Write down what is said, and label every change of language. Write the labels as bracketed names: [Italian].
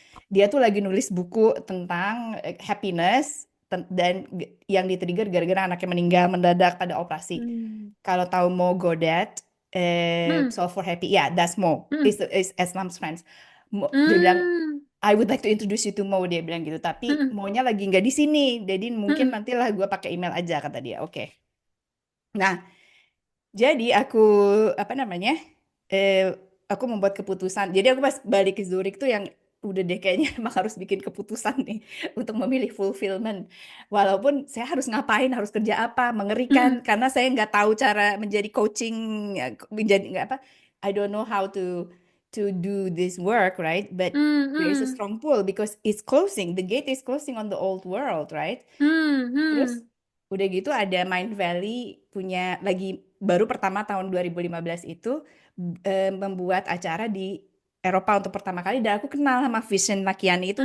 [Indonesian] Dia tuh lagi nulis buku tentang happiness dan yang di-trigger gara-gara anaknya meninggal mendadak pada operasi. Hmm. Kalau tahu Mo Godet, Hmm. [English] Solve for Happy, ya, that's Mo, Hmm. is Islam's friends. [Indonesian] Dia bilang, Hmm. [English] I would like to introduce you to Mo, [Indonesian] dia bilang gitu. Tapi Hmm. Mo-nya lagi nggak di sini, jadi mungkin Hmm. nantilah gue pakai email aja kata dia. Oke. Nah, jadi aku apa namanya? Eh, aku membuat keputusan. Jadi aku pas balik ke Zurich tuh yang udah deh kayaknya emang harus bikin keputusan nih untuk memilih fulfillment. Walaupun saya harus ngapain, harus kerja apa, mengerikan Hmm. karena saya nggak tahu cara menjadi coaching, menjadi nggak apa. [English] I don't know how to do this work, right? But Hmm. there is a Hmm. strong pull because it's closing. The gate is closing on the old world, right? Hmm. [Indonesian] Terus Hmm. udah gitu ada Mind Valley punya lagi baru pertama tahun 2015 itu membuat acara di Eropa untuk pertama kali dan aku kenal sama Vision Lakiani itu